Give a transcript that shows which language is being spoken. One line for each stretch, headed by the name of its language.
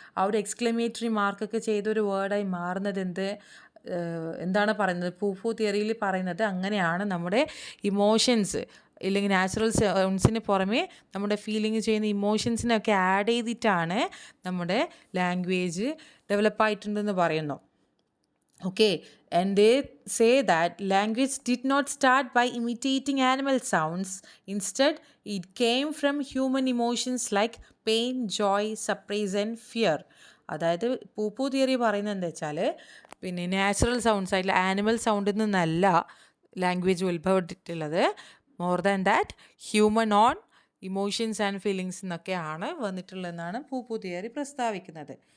Malayalam: ആ ഒരു എക്സ്ക്ലമേറ്ററി മാർക്കൊക്കെ ചെയ്തൊരു വേർഡായി മാറുന്നത് എന്താണ് പറയുന്നത്? പൂഫു തിയറിയിൽ പറയുന്നത് അങ്ങനെയാണ് നമ്മുടെ ഇമോഷൻസ് ഇല്ലെങ്കിൽ നാച്ചുറൽ സൗണ്ട്സിന് പുറമേ നമ്മുടെ ഫീലിംഗ് ചെയ്യുന്ന ഇമോഷൻസിനൊക്കെ ആഡ് ചെയ്തിട്ടാണ് നമ്മുടെ ലാംഗ്വേജ് ഡെവലപ്പായിട്ടുണ്ടെന്ന് പറയുന്നു.
English: Okay, and they say that language did not start by imitating animal sounds. Instead, it came from human emotions like pain, joy, surprise and fear.
Malayalam: അതായത് പൂപ്പൂ തിയറി പറയുന്നത് എന്താ വെച്ചാൽ പിന്നെ നാച്ചുറൽ സൗണ്ട്സ് ആയിട്ടുള്ള ആനിമൽ സൗണ്ടിൽ നിന്നല്ല language ഉത്ഭവപ്പെട്ടിട്ടുള്ളത്.
English: more than that human on emotions and feelings
Malayalam: എന്നൊക്കെയാണ് വന്നിട്ടുള്ളതെന്നാണ് പൂപ്പൂ theory പ്രസ്താവിക്കുന്നത്.